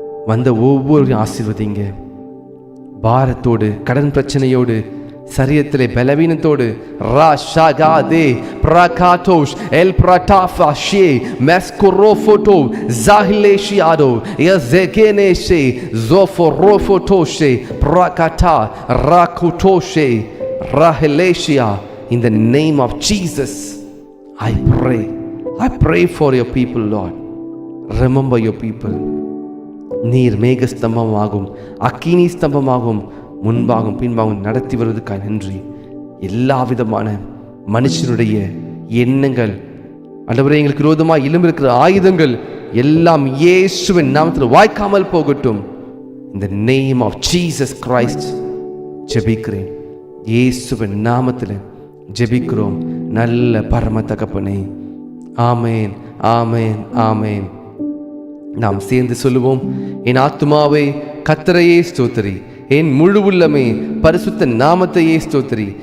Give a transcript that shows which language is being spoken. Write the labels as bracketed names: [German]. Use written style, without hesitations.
[Tamil] வந்த ஒவ்வொரு ஆசீர்வதிங்க. பாரத்தோடு, கடன் பிரச்சனையோடு, சரீரத்திலே பலவீனத்தோடு ராஷாகாதே பிரகாட்டோஷ் L பிரடாஃபாஷே மெஸ்கோரோஃபோட்டோ ஜாஹிலேஷியாடோ யஸெகேனேஷே ஜோஃபோரோஃபோட்டோஷே பிரகாட்டா ராகுட்டோஷே ராஹிலேஷியா. [English] In the name of Jesus, I pray for your people, Lord. Remember your people. [Tamil] நீர் மேகஸ்தம்பமாகும், அக்கினி ஸ்தம்பமாகும், முன்பாகும் பின்பாகும் நடத்தி வருவதற்காக நன்றி. எல்லா விதமான மனுஷனுடைய எண்ணங்கள் ஆண்டவரே, எங்களுக்கு விரோதமாக எழும்பிருக்கிற ஆயுதங்கள் எல்லாம் இயேசுவின் நாமத்தில் வாய்க்காமல் போகட்டும். [English] In the name of Jesus Christ [Tamil] ஜெபிக்கிறேன். இயேசுவின் நாமத்தில் ஜெபிக்கிறோம் நல்ல பரம தகப்பனே. ஆமேன், ஆமேன், ஆமேன். நாம் சேர்ந்து சொல்லுவோம். என் ஆத்துமாவே கர்த்தரையே ஸ்தோத்திரி, என் முழு உள்ளமே பரிசுத்த நாமத்தையே ஸ்தோத்திரி.